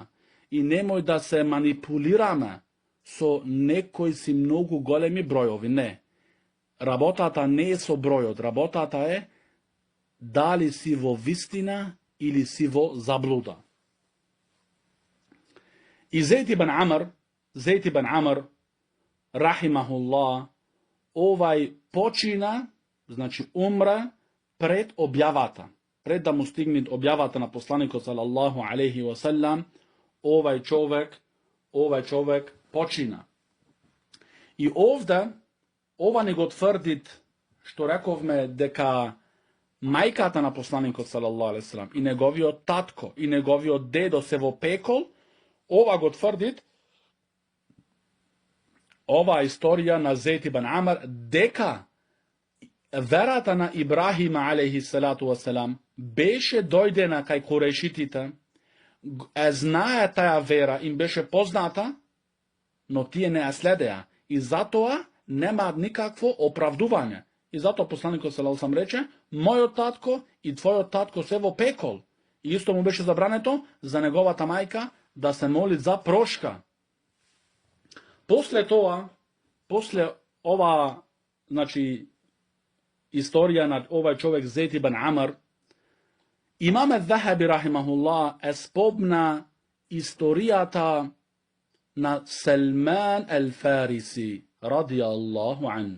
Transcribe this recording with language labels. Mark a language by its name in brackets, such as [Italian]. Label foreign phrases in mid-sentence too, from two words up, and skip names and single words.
[Macedonian] И немој да се манипулираме со некои си многу големи бројови. Не. Работата не е со бројот, работата е дали си во вистина или си во заблуда. И Зейд ибн Амр, рахимахуллах, овај почина, значи умра пред објавата. Пред да му стигне објавата на посланикот [Arabic] صلى الله عليه وسلم, [Macedonian] овај човек почина. И овде, ова не го тврдит, што рековме дека мајката на посланикот [Arabic] صلى الله عليه وسلم [Macedonian] и неговиот татко и неговиот дедо се во пекол, ова го тврдит, ова историја на Зейд ибн Амр, дека верата на Ибрахима [Arabic] عليه الصلاة والسلام [Macedonian] беше дојдена кај курешитите, знае таа вера, им беше позната, но тие не ја следеа. И затоа нема никакво оправдување. И затоа посланикот [Arabic] صلى الله عليه وسلم [Macedonian] рече, мојот татко и твојот татко се во пекол. И исто му беше забрането за неговата мајка да се моли за прошка. После ова, значи, историја на овај човек Зейд ибн Амр, имаме Захаби рахимахуллах спомна историјата на Салман ел-Фариси, [Arabic] رضي الله عنه.